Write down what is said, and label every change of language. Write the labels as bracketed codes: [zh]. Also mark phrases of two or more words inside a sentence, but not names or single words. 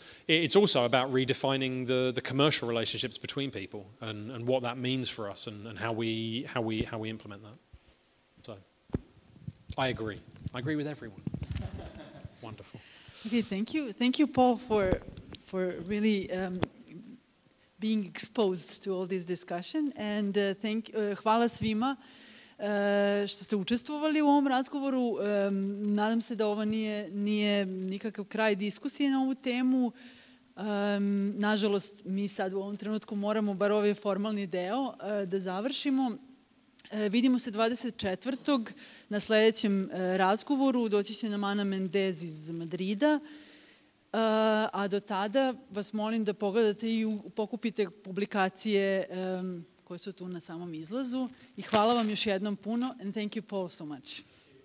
[en] It's also about redefining the commercial relationships between people and what that means for us and how we implement that. So I agree with everyone. Wonderful. Okay, thank you, Paul, for really being exposed to all this discussion, and [sr] hvala svima što ste učestvovali u ovom razgovoru. Nadam se da ovo nije nikakav kraj diskusije na ovu temu. Nažalost, mi sad u ovom trenutku moramo bar ovaj formalni deo da završimo. Vidimo se 24. na sledećem razgovoru. Doći će nam Ana Mendez iz Madrida. A do tada vas molim da pogledate i pokupite publikacije koje su tu na samom izlazu. I hvala vam još jednom puno. [en] And thank you, Paul, so much.